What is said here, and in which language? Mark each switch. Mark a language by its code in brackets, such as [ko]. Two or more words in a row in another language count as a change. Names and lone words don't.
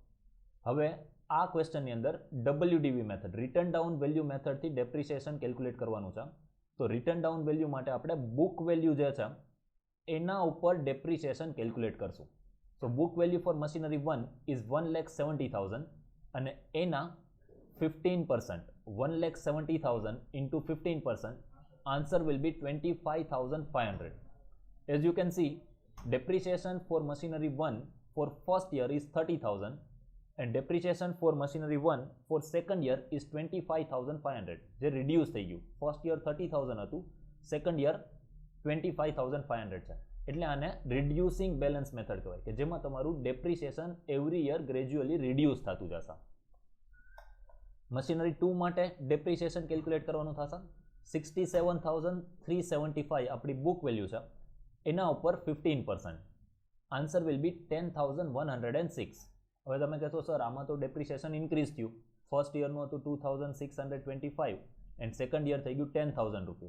[gu] હવે આ ક્વેશ્ચનની અંદર [en] WDV method, written down value method depreciation calculate [gu] કરવાનું છે. તો [en] written down value [gu] માટે આપણે [en] book value [gu] જે છે એના ઉપર [en] depreciation calculate [gu] કરશું. [en] So book value for machinery 1 is 1,70,000 [gu] અને એના 15%, [en] 1,70,000 into 15%, answer will be 25,500. As you can see, depreciation for machinery 1 for first year is 30,000 and depreciation for machinery 1 for second year is 25,500. [gu] જે reduce થઈ ગયું. [en] First year 30,000 હતું, second year 25,500 છે. [gu] એટલે આને [en] reducing balance method [gu] કહેવાય, કે જેમાં તમારું [en] depreciation every year gradually reduce [gu] થતું જશે. મશીનરી 2 માટે [en] depreciation calculate [gu] કરવાનું થશે. 67,375 આપણી [en] book value [gu] છે, એના ઉપર 15%. [en] answer will be 10,106. [gu] હવે તમે કહેશો સર આમાં તો [en] depreciation increase [gu] થયું, [en] first year [gu] હતું 2,625 [en] and second year [gu] થઈ ગયું 10,000 રૂપીસ.